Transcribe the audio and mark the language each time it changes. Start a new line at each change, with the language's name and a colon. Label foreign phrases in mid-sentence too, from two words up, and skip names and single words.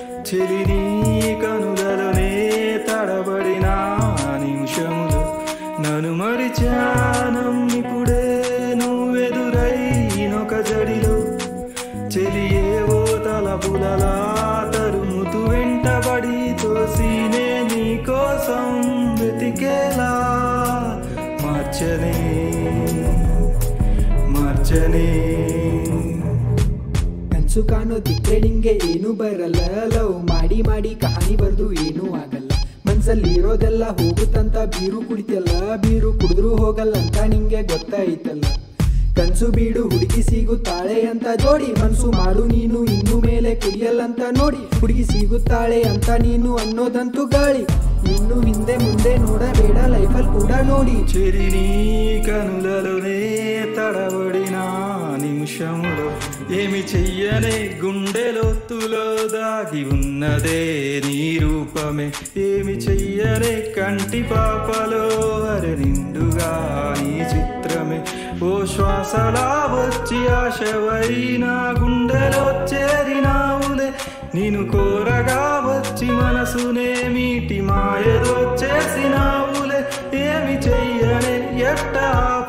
Telugu: చెలిని కనులలోనే తడబడిన నిమిషములు నన్ను మరిచానమ్మిపుడే నువ్వెదురైనొక జడిలో చెలియేవో తలపులలా తరుముతు వెంటబడి తోసినే నీ కోసం వెతికేలా మార్చనే
Kannada: ಕನ್ಸು ಕಾಣೋ ದಿಕ್ಕೆ ನಿಂಗೆ ಏನು ಬರಲ್ಲ ಲವ್ ಮಾಡಿ ಮಾಡಿ ಕಹಾನಿ ಬರ್ದು ಏನೂ ಆಗಲ್ಲ ಮನ್ಸಲ್ಲಿ ಇರೋದೆಲ್ಲ ಹೋಗುತ್ತಂತ ಬೀರು ಕುಡಿತಲ್ಲ ಬೀರು ಕುಡಿದ್ರು ಹೋಗಲ್ಲ ಅಂತ ನಿಂಗೆ ಗೊತ್ತಾಯ್ತಲ್ಲ ಕನ್ಸು ಬೀಡು ಹುಡುಗಿ ಸಿಗುತ್ತಾಳೆ ಅಂತ ಜೋಡಿ ಮನ್ಸು ಮಾಡು ನೀನು ಇನ್ನು ಮೇಲೆ ಕುಡಿಯಲ್ಲಂತ ನೋಡಿ ಹುಡುಗಿ ಸಿಗುತ್ತಾಳೆ ಅಂತ ನೀನು ಅನ್ನೋದಂತೂ ಗಾಳಿ ಇನ್ನು ಹಿಂದೆ ಮುಂದೆ ನೋಡಬೇಡ ಲೈಫಲ್ಲಿ ಕೂಡ ನೋಡಿ
Telugu: చెలిని కనులలోనే తడబడిన నిమిషంలో ఏమి చెయ్యనే గుండెలోతులో దాగి ఉన్నదే నీ రూపమే ఏమి చెయ్యనే కంటి పాపలో అరె నిండుగా నీ చిత్రమే ఓ శ్వాసలా వచ్చి ఆశవైన గుండెలో చేరినావులే నిన్ను కోరగా వచ్చి మనసునే మీటి మాయలో చేసినావులే ఏమి చెయ్యనే ఎట్టా